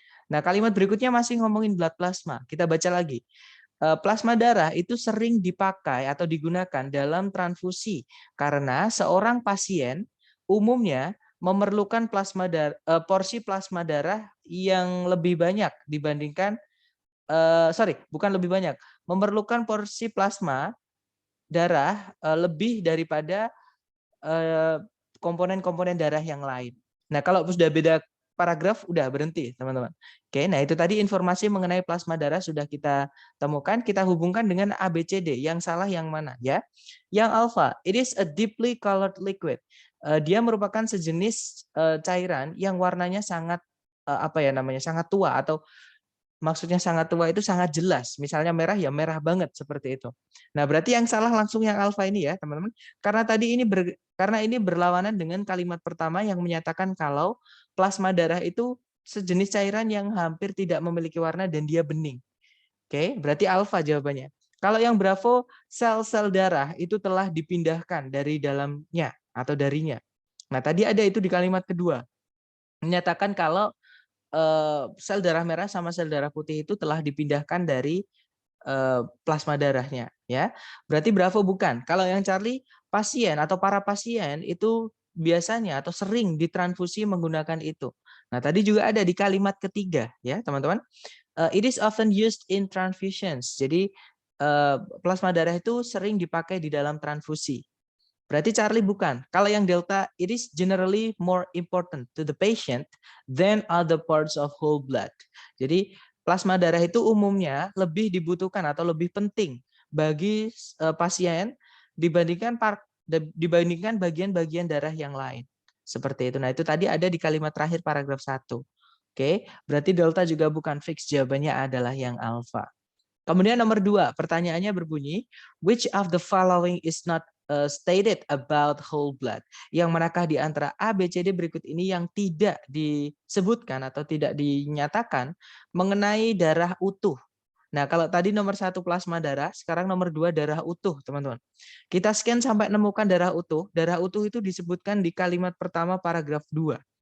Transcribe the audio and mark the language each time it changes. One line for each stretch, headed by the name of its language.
Indonesian: Nah, kalimat berikutnya masih ngomongin blood plasma. Kita baca lagi. Plasma darah itu sering dipakai atau digunakan dalam transfusi karena seorang pasien umumnya memerlukan porsi plasma darah yang lebih banyak dibandingkan bukan lebih banyak, memerlukan porsi plasma darah lebih daripada komponen-komponen darah yang lain. Nah, kalau sudah beda paragraf udah berhenti, teman-teman. Oke, nah itu tadi informasi mengenai plasma darah sudah kita temukan, kita hubungkan dengan ABCD. Yang salah yang mana ya? Yang
English: alpha, it is a deeply colored liquid.
Indonesian: Dia merupakan sejenis cairan yang warnanya sangat sangat tua, atau maksudnya sangat tua itu sangat jelas. Misalnya merah ya merah banget seperti itu. Nah, berarti yang salah langsung yang alfa ini ya, teman-teman. Karena ini berlawanan dengan kalimat pertama yang menyatakan kalau plasma darah itu sejenis cairan yang hampir tidak memiliki warna dan dia bening. Oke, berarti alfa jawabannya. Kalau yang bravo, sel-sel darah itu telah dipindahkan dari dalamnya atau darinya. Nah, tadi ada itu di kalimat kedua. Menyatakan kalau sel darah merah sama sel darah putih itu telah dipindahkan dari plasma darahnya, ya. Berarti bravo bukan. Kalau yang Charlie, pasien atau para pasien itu biasanya atau sering ditransfusi menggunakan itu. Nah, tadi juga ada di kalimat ketiga, ya, teman-teman.
English: It is often used in transfusions.
Indonesian: Jadi plasma darah itu sering dipakai di dalam transfusi. Berarti Charlie bukan. Kalau yang
English: delta, it is generally more important to the patient than other parts of whole blood.
Indonesian: Jadi plasma darah itu umumnya lebih dibutuhkan atau lebih penting bagi pasien dibandingkan bagian-bagian darah yang lain. Seperti itu. Nah, itu tadi ada di kalimat terakhir paragraf 1. Oke, berarti delta juga bukan fix, jawabannya adalah yang alfa. Kemudian nomor 2, pertanyaannya berbunyi,
English: which of the following is not stated about whole blood?
Indonesian: Yang manakah di antara A, B, C, D berikut ini yang tidak disebutkan atau tidak dinyatakan mengenai darah utuh? Nah, kalau tadi nomor 1 plasma darah, sekarang nomor 2 darah utuh, teman-teman. Kita scan sampai menemukan darah utuh. Darah utuh itu disebutkan di kalimat pertama paragraf 2.